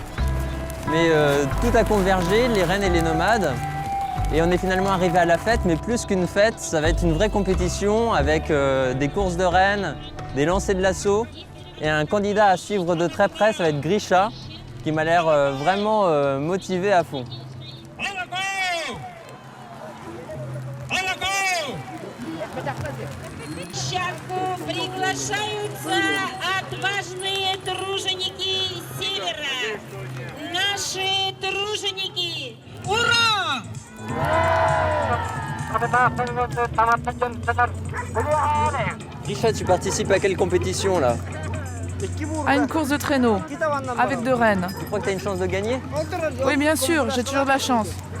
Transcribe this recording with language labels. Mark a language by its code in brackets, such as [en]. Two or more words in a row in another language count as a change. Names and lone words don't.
[fr] Mais tout a convergé, les rennes et les nomades. Et on est finalement arrivé à la fête, mais plus qu'une fête, ça va être une vraie compétition avec des courses de rennes, des lancers de lasso. Et un candidat à suivre de très près, ça va être Grisha, qui m'a l'air vraiment motivé à fond. [ru] Приглашаются отважные труженики Севера. Наши труженики. Ура! [fr] Grisha, tu participes à quelle compétition là? À une course de traîneau, avec 2 rennes. Tu crois que tu as une chance de gagner? Oui, bien sûr, j'ai toujours de la chance.